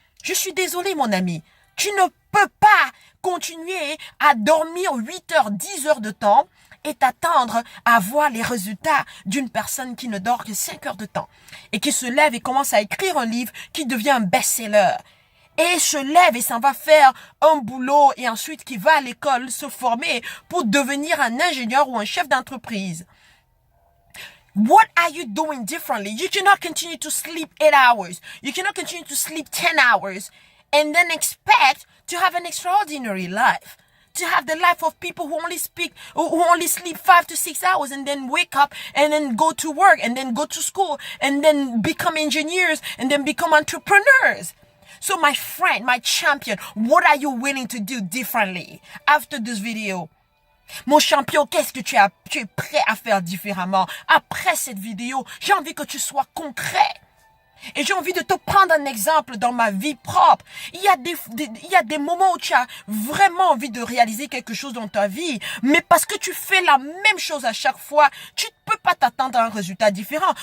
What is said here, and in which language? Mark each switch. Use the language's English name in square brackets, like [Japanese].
[French] Je suis désolée, mon ami. Tu ne peux pas continuer à dormir 8 heures, 10 heures de temps et t'attendre à voir les résultats d'une personne qui ne dort que 5 heures de temps et qui se lève et commence à écrire un livre qui devient un best-seller. Et se lève et s'en va faire un boulot et ensuite qui va à l'école se former pour devenir un ingénieur ou un chef d'entreprise. [English] What are you doing differently? You cannot continue to sleep 8 hours. You cannot continue to sleep 10 hours and then expect to have an extraordinary life. To have the life of people who only sleep 5 to 6 hours and then wake up and then go to work and then go to school and then become engineers and then become entrepreneurs. So my friend, my champion, what are you willing to do differently after this video? [French] Mon champion, qu'est-ce que tu es prêt à faire différemment après cette vidéo? J'ai envie que tu sois concret. Et j'ai envie de te prendre un exemple dans ma vie propre. Il y a des moments où tu as vraiment envie de réaliser quelque chose dans ta vie, mais parce que tu fais la même chose à chaque fois, tu ne peux pas t'attendre à un résultat différent.